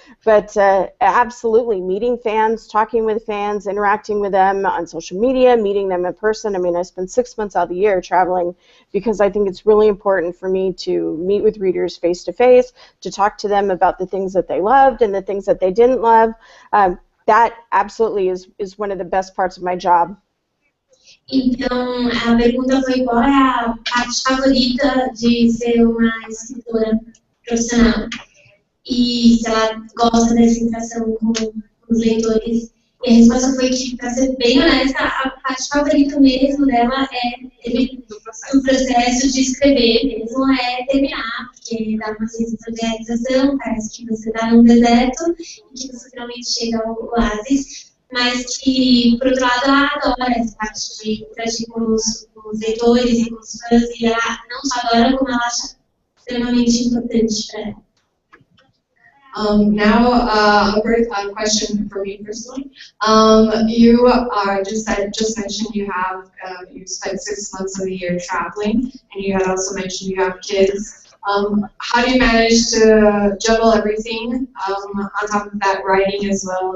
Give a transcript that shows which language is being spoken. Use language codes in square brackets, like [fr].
[en] But absolutely, meeting fans, talking with fans, interacting with them on social media, meeting them in person. I mean, I spend 6 months out of the year traveling because I think it's really important for me to meet with readers face to face, to talk to them about the things that they loved and the things that they didn't love. That absolutely is one of the best parts of my job. [pt] Então, a pergunta foi qual é a parte favorita de ser uma escritora profissional e se ela gosta dessa interação com os leitores. E a resposta foi que, para ser bem honesta, a parte favorita mesmo dela o processo de escrever mesmo, terminar, porque dá uma sensação de realização, parece que você está num deserto e que você finalmente chega ao oásis. Mas que, por outro lado, ela adora essa parte de interagir com os leitores e com os fãs, e ela não só adora, como ela acha extremamente importante para ela. [en] Now, a question for me personally. You just mentioned you have you spent 6 months of the year traveling, and you had also mentioned you have kids. How do you manage to juggle everything on top of that, writing as well?